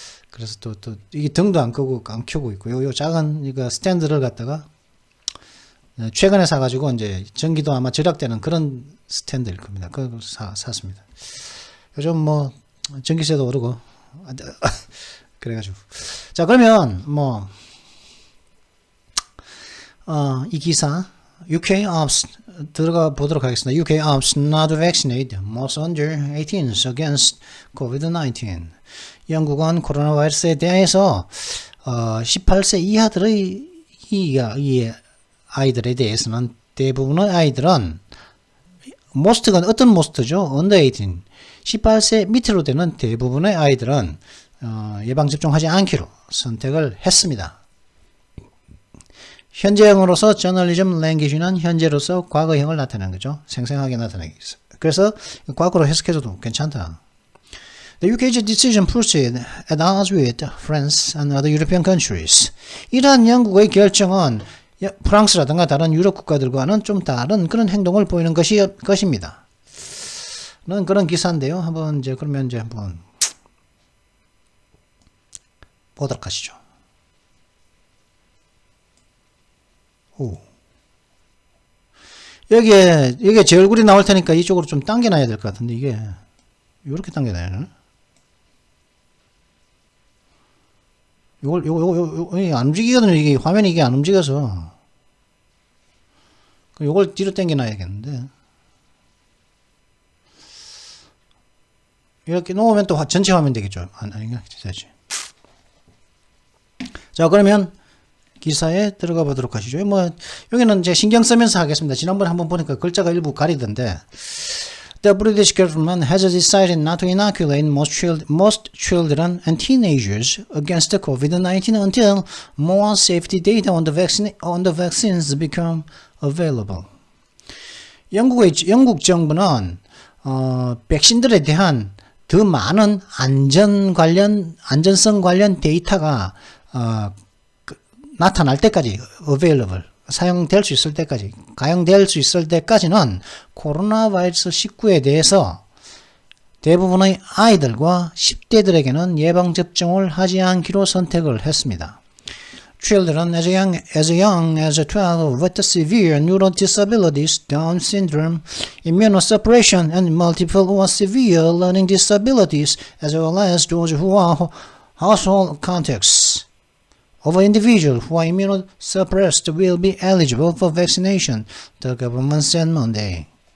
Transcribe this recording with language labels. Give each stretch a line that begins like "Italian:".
Korean: 그래서 또 이게 등도 안 켜고 있고 요 작은 이거 스탠드를 갖다가 최근에 사가지고 이제 전기도 아마 절약되는 그런 스탠드일 겁니다. 그걸 샀습니다. 요즘 뭐 전기세도 오르고 그래가지고 자 그러면 뭐 이 기사 UK ops 들어가 보도록 하겠습니다.
English: UK ops not to vaccinate most under 18s against COVID-19.
Korean: 영국은 코로나 바이러스에 대해서 18세 이하들의 이 아이들에 대해서는 대부분의 아이들은 most가 어떤 most죠?
English: under 18.
Korean: 18세 밑으로 되는 대부분의 아이들은 예방접종하지 않기로 선택을 했습니다. 현재형으로서 저널리즘 랭귀지는 현재로서 과거형을 나타내는 거죠. 생생하게 나타내기 위해서. 그래서 과거로 해석해줘도 괜찮다.
English: The UK's decision proceed at odds with France and other European countries.
Korean: 이러한 영국의 결정은 프랑스라든가 다른 유럽 국가들과는 좀 다른 그런 행동을 보이는 것입니다. 그런 기사인데요. 한번 그러면 한번 보도록 하시죠. 오. 여기에 제 얼굴이 나올 테니까 이쪽으로 좀 당겨놔야 될 것 같은데 이게 이렇게 당겨놔야 되나? 요거 안 움직이거든요. 이게 화면이 이게 안 움직여서 요걸 뒤로 당겨놔야겠는데 이렇게 놓으면 또 전체 화면 되겠죠. 아닌가? 되지. 자 그러면 기사에 들어가 보도록 하시죠. 뭐 여기는 이제 신경 쓰면서 하겠습니다. 지난번에 한번 보니까 글자가 일부 가리던데
English: The British government has decided not to inoculate most children and teenagers against COVID-19 until more safety data on the vaccines become available.
Korean: 영국 정부는 백신들에 대한 더 많은 안전성 관련 데이터가 나타날 때까지 available 사용될 수 있을 때까지 가용될 수 있을 때까지는 코로나 바이러스 19에 대해서 대부분의 아이들과 10대들에게는 예방접종을 하지 않기로 선택을 했습니다.
English: Children as young as 12 with severe neural disabilities, Down syndrome, immunosuppression, and multiple or severe learning disabilities, as well as those who are household contacts of individuals who are immunosuppressed will be eligible for vaccination, the government said Monday.